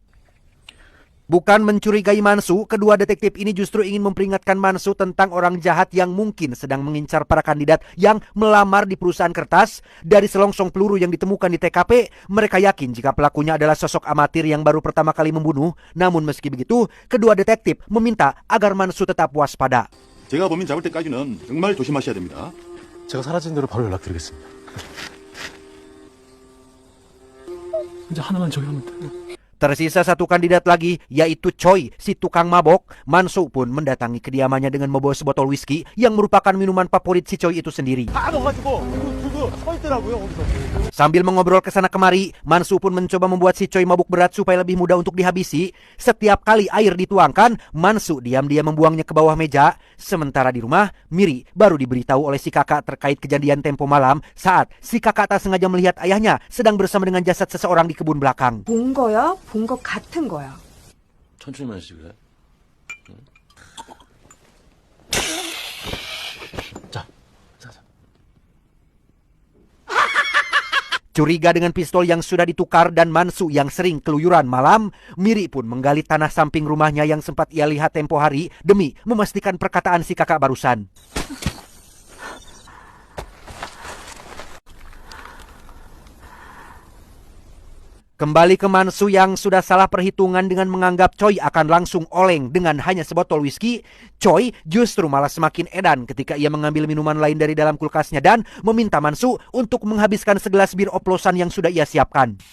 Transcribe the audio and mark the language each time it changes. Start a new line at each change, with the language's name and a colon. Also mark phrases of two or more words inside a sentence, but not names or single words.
Indonesian: Bukan mencurigai Mansu, kedua detektif ini justru ingin memperingatkan Mansu tentang orang jahat yang mungkin sedang mengincar para kandidat yang melamar di perusahaan kertas. Dari selongsong peluru yang ditemukan di TKP, mereka yakin jika pelakunya adalah sosok amatir yang baru pertama kali membunuh. Namun meski begitu, kedua detektif meminta agar Mansu tetap waspada.
Korean: 제가 범인 잡을 때까지는 정말 조심하셔야 됩니다. 제가 사라진 대로 바로 연락드리겠습니다. 이제 하나만 저기 하면 돼.
Indonesian: Tersisa satu kandidat lagi, yaitu Choi, si tukang mabok. Mansu pun mendatangi kediamannya dengan membawa sebotol whisky yang merupakan minuman favorit si Choi itu sendiri. Sambil mengobrol ke sana kemari, Mansu pun mencoba membuat si Choi mabuk berat supaya lebih mudah untuk dihabisi. Setiap kali air dituangkan, Mansu diam-diam membuangnya ke bawah meja. Sementara di rumah, Miri baru diberitahu oleh si kakak terkait kejadian tempo malam saat si kakak tak sengaja melihat ayahnya sedang bersama dengan jasad seseorang di kebun belakang.
Korean: 본 거야? 본 것 같은 거야. 천천히 마시고요. 자.
Indonesian: Curiga dengan pistol yang sudah ditukar dan Mansu yang sering keluyuran malam, Miri pun menggali tanah samping rumahnya yang sempat ia lihat tempo hari demi memastikan perkataan si kakak barusan. Kembali ke Mansu yang sudah salah perhitungan dengan menganggap Choi akan langsung oleng dengan hanya sebotol whisky, Choi justru malah semakin edan ketika ia mengambil minuman lain dari dalam kulkasnya dan meminta Mansu untuk menghabiskan segelas bir oplosan yang sudah ia siapkan.